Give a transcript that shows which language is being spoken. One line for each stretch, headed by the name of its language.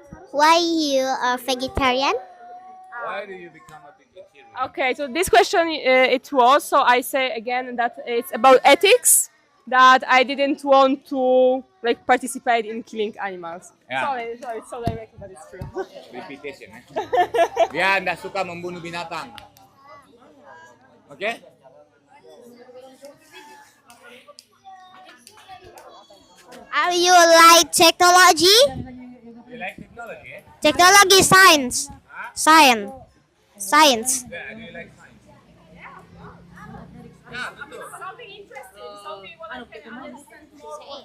English: Why you are vegetarian? Why do you become a vegetarian? Okay, so this question it was, so I say again that it's about ethics, that I didn't want to like participate in killing animals. Yeah. Sorry, it's so direct, but it's true. Repetition, ya.
Indonesian: Dia tidak suka membunuh binatang. Oke?
English: Are you like technology? You like technology? Eh? Technology, science. Science. Science. Yeah, do you like science? Something interesting, something what I can understand more.